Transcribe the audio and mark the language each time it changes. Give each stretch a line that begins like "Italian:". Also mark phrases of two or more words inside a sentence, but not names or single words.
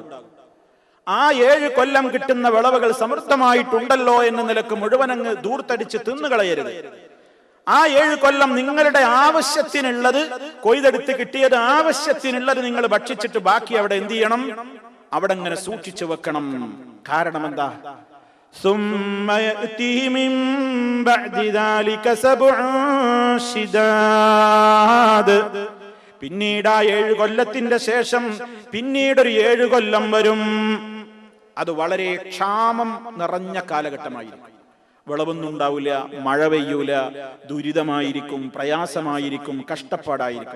Malayalam: ആ 7 കൊല്ലം കിട്ടുന്ന വിളവുകൾ സമൃദ്ധമായിട്ടുണ്ടല്ലോ എന്ന നിലക്ക് മുഴുവൻ അങ്ങ് ദൂർത്തടിച്ച് തിന്നുകളയരുത്. ആ 7 കൊല്ലം നിങ്ങളുടെ ആവശ്യത്തിനുള്ളത് കൊയ്തെടുത്ത് കിട്ടിയത് ആവശ്യത്തിനുള്ളത് നിങ്ങൾ ഭക്ഷിച്ചിട്ട് ബാക്കി അവിടെ എന്ത് ചെയ്യണം? അവിടെ അങ്ങനെ സൂക്ഷിച്ചു വെക്കണം. കാരണം എന്താ?
Arabic: ثم يأتي من بعد ذلك 7 شداد,
Malayalam: പിന്നീട് ആ 7 കൊല്ലത്തിന്റെ ശേഷം പിന്നീടൊരു 7 കൊല്ലം വരും. അത് വളരെ ക്ഷാമം നിറഞ്ഞ കാലഘട്ടമായിരിക്കും. വിളവൊന്നും ഉണ്ടാവില്ല, മഴ പെയ്യൂല, ദുരിതമായിരിക്കും, പ്രയാസമായിരിക്കും, കഷ്ടപ്പാടായിരിക്കും.